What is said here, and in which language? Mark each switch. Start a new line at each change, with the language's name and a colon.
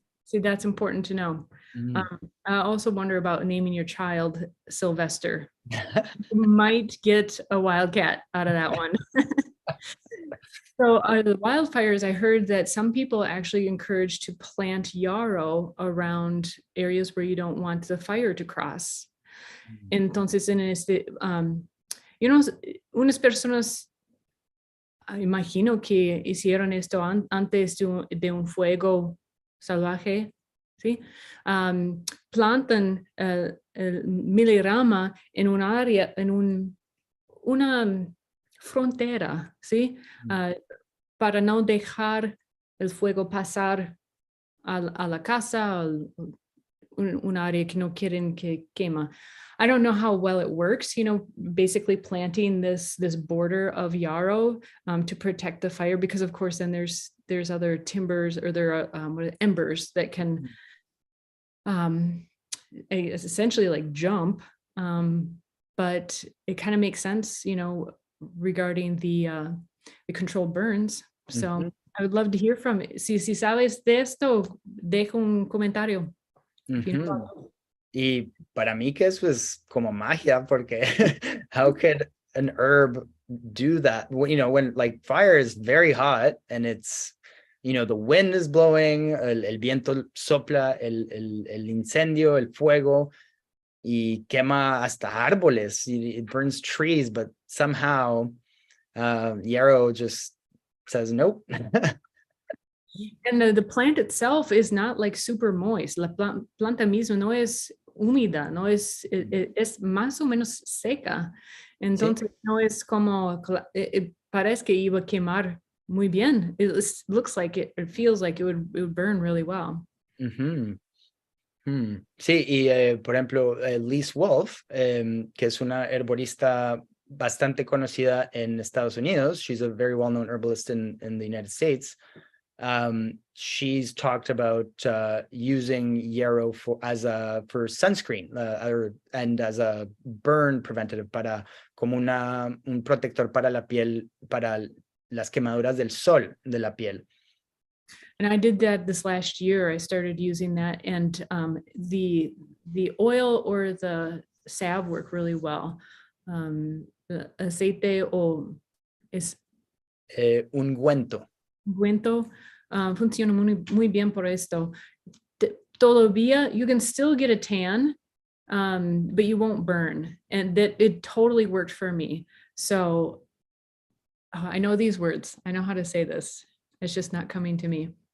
English: See, that's important to know. I also wonder about naming your child Sylvester. You might get a wildcat out of that one. So the wildfires, I heard that some people actually encourage to plant yarrow around areas where you don't want the fire to cross.
Spanish: Entonces, en este, unas personas, imagino que hicieron esto antes de un fuego salvaje, ¿sí? Plantan el Milenrama en un área, en una frontera, ¿sí? Para no dejar el fuego pasar a la casa, un área que no quieren que quema.
English: I don't know how well it works, basically planting this border of yarrow to protect the fire, because of course then there's other timbers, or there are embers that can essentially like jump, but it kind of makes sense, regarding the controlled burns. So I would love to hear from it.
Spanish: Si sabes de esto, deja un comentario. Y para mí que eso es como magia, porque
English: how could an herb do that? When like fire is very hot and it's, the wind is blowing,
Spanish: el viento sopla, el incendio, el fuego, y quema hasta árboles.
English: It burns trees, but somehow Yarrow just says nope. And the plant itself is not like super moist.
Spanish: La planta misma no es húmeda, no es más o menos seca. Entonces no es como, parece que iba a quemar muy bien.
English: It looks like it feels like it would burn really well.
Spanish: Sí, y por ejemplo, Liz Wolfe, que es una herborista bastante conocida en Estados Unidos.
English: She's a very well-known herbalist in the United States. She's talked about using yarrow for sunscreen and as a burn preventative,
Spanish: como un protector para la piel,
English: para las quemaduras del sol de la piel. And I did that this last year. I started using that, and the oil or the salve work really well.
Spanish: The aceite es ungüento. Ungüento funciona muy bien por esto. Todavía,
English: you can still get a tan, but you won't burn. And that it totally worked for me. So I know these words. I know how to say this. It's just not coming to me.